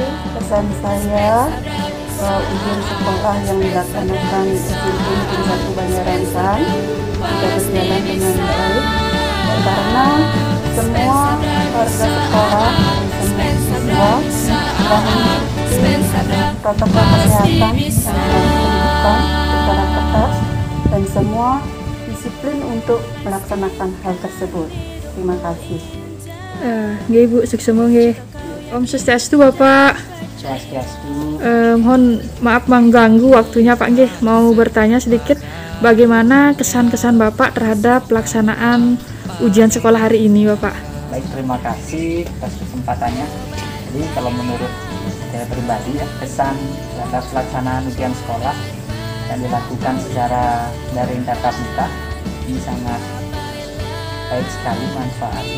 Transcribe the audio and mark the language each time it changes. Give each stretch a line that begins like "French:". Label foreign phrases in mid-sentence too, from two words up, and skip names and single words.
Indonesian: Pesan saya ujian sekolah yang dilaksanakan SMP Negeri 1 Banjarangkan sudah berjalan dengan baik karena semua warga sekolah dan semua siswa telah mengikuti protokol kesehatan yang dilakukan secara ketat dan semua disiplin untuk melaksanakan hal tersebut. Terima kasih. Nggih Ibu, sukses nggih.
Balinese: Om Swastiastu
Indonesian: Bapak. Mohon maaf mengganggu waktunya Pak nggih. Mau bertanya sedikit, bagaimana kesan-kesan Bapak terhadap pelaksanaan ujian sekolah hari ini Bapak? Baik, terima kasih atas kesempatannya. Jadi kalau menurut saya pribadi ya, kesan terhadap pelaksanaan ujian sekolah yang dilakukan secara daring tatap muka ini sangat baik sekali manfaatnya.